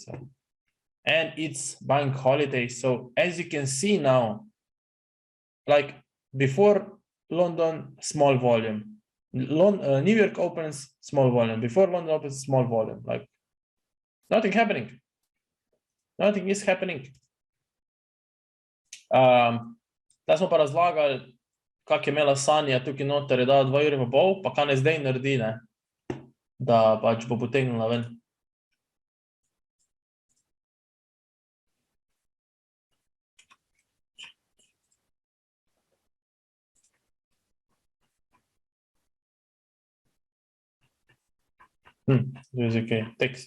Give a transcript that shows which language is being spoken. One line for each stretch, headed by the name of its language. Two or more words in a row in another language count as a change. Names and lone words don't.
English: So, and it's bank holiday. So as you can see now, like before London, small volume. New York opens, small volume. Before London opens, small volume. Like nothing happening. Nothing is happening.
Slovenian: Da smo pa razlagali, kak je imela Sanja tukaj noter, je dala 2,5 ur, pa kaj ne zdaj naredi, ne? Da pač bo potegnila ven. To je ok, tekst.